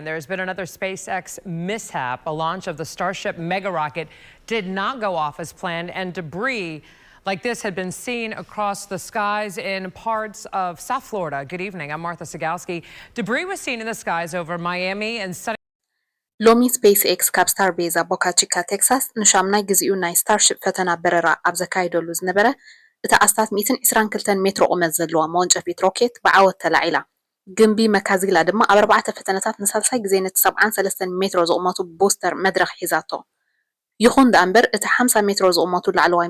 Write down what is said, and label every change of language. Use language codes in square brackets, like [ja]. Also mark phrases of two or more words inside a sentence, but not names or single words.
[en] There's been another SpaceX mishap. A launch of the Starship mega rocket did not go off as planned, and debris like this had been seen across the skies in parts of South Florida. Good evening. I'm Martha Sigalski. Debris was seen in the skies over Miami and sunny. [ti] ሎሚ SpaceX ካብ ስታርቤዝ ኣብ ቦካ ቺካ ቴክሳስ ንሻምናይ ግዚኡ ናይ ስታርሺፕ ፈተና በረራ ኣብ ዘካይደሉ ዝነበረ እታ ኣስታት 122 ሜትሮ ቁመት ዘለዋ መወንጨፊት ሮኬት ብዓወት ተላዒላ ግንቢ መካዚላ ድማ ኣብ 4 ፈተነታት ንሳልሳይ ግዜ ነቲ 73 ሜትሮ ዝቕመቱ ቦስተር መድረኽ ሒዛቶ ይኹን ደኣምበር እቲ 50 ሜትሮ ዝቕመቱ ላዕለዋይ